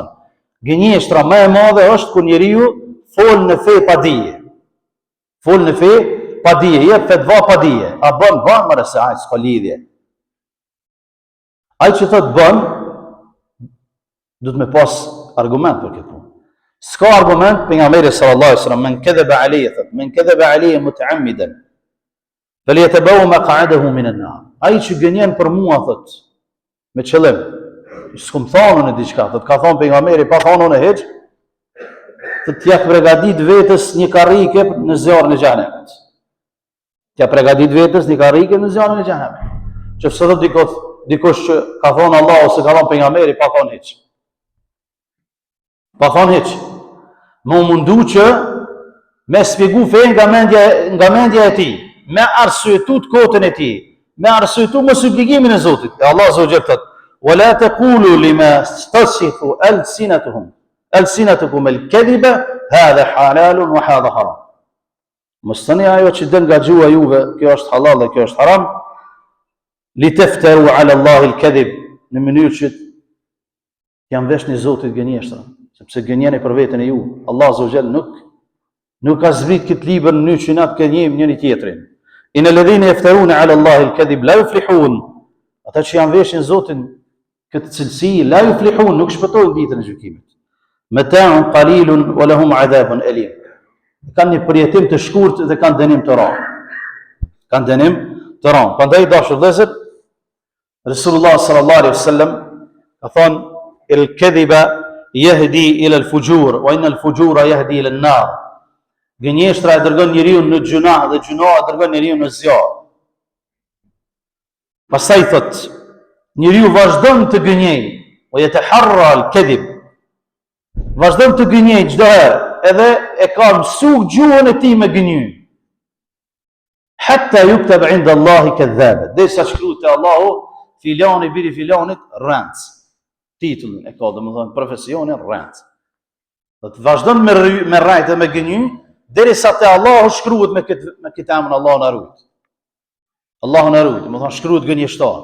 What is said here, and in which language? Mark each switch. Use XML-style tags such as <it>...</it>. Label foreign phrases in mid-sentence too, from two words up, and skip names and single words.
<sq>Gënjeshtra më e madhe është kur njeriu fol në fe pa dije. Fol në fe pa dije, jep fetva pa dije. A bën, më se ai s'ka lidhje. Ai që thot bën, du të me pas argument për këtë punë. S'ka argument pejgamberi</sq> <ar>صلى الله عليه وسلم من كذب علي thot, من كذب علي متعمدا فليتبوأ مقعده من النار.</ar> <sq>Ai që gënjen për mua thot, me qëllim, s'kum thonë në diçka, thot ka thonë pejgamberi pa thonë në hiç, thot t'ja përgatit vetës një karrike në zjarrin e xhenemit. T'ja përgatit vetës një karrike në zjarrin e xhenemit. Qofse thot dikush që ka thonë Allah ose ka thonë pejgamberi pa thonë hiç. Pa thonë hiç. Më mundu që me shpjegu fen nga mendja e tij, me arsyetu të kotën e tij, me arsyetu mos obligimin e Zotit.</sq> <ar>E Allah عز وجل thot: "ولا تقولوا لما تصف ألسنتكم الكذب هذا حلال وهذا حرام."</ar> <sq>Mos thoni ajo që del nga gjuha juve, kjo është halal dhe kjo është haram,</sq> <ar>لتفتروا على الله الكذب,</ar> <sq>në mënyrë që jam veshni Zotit gënjeshtra, sepse gënjeni për veten e ju. Allah</sq> <ar>عز وجل</ar> <sq>nuk ka zbrit këtë libër në mënyrë që na të gënjejmë njëri tjetrin.</sq> <ar>إن الذين يفترون على الله الكذب لا يفلحون.</ar> <sq>Ata që janë veshin Zotin këtë cilësi,</sq> <ar>لا يفلحون,</ar> <sq>nuk shpëtojnë ditën e gjykimit.</sq> <ar>متاع قليل ولهم عذاب أليم.</ar> <sq>Kanë një përjetim të shkurtë dhe kanë dënim të rënd. Prandaj dashur vëllezër,</sq> <ar>Resulullah صلى الله عليه وسلم</ar> <sq>ka thonë</sq> <ar>الكذب يهدي إلى الفجور وإن الفجور يهدي إلى النار.</ar> <sq>Gënjeshtra e dërgon njeriu në gjunah dhe gjunaha e dërgon njeriu në zjarr. Pastaj thot, njeriu vazhdon të gënjej, o</sq> <ar>يتحرى الكذب.</ar> <sq>Vazhdon të gënjej çdo herë, edhe e ka mësuar gjuhën e tij me gënjy.</sq> <ar>حتى يكتب عند الله كذابا.</ar> <sq>Derisa shkruhet te Allahu filani, biri filanit, rrenc. Titullin e ka, domethënë profesionin rrenc. Do të vazhdon me rrejt dhe me gënjy, derisa te Allahu shkruhet me këtë emër Allahu na rujt. Allahu na rujt, domethënë shkruhet gënjeshtar.</sq>